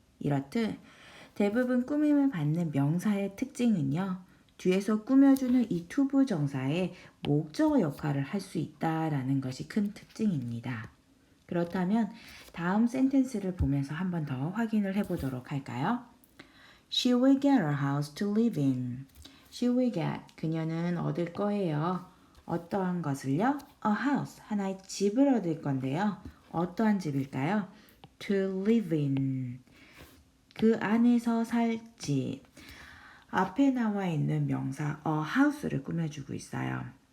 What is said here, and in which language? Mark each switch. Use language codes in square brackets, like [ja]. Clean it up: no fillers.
[ko] 이렇듯 대부분 꾸밈을 받는 명사의 특징은요. 뒤에서 꾸며주는 이 투부정사의 목적어 역할을 할 수 있다라는 것이 큰 특징입니다. 그렇다면 다음 센텐스를 보면서 한 번 더 확인을 해보도록 할까요? [en] She will get a house to live in. She will get, [ko] 그녀는 얻을 거예요. 어떠한 것을요? [en] A house, [ko] 하나의 집을 얻을 건데요. 어떠한 집일까요? [en] To live in, [ko] 그 안에서 살 집. 앞에 나와 있는 명사 a house를 꾸며주고 있어요.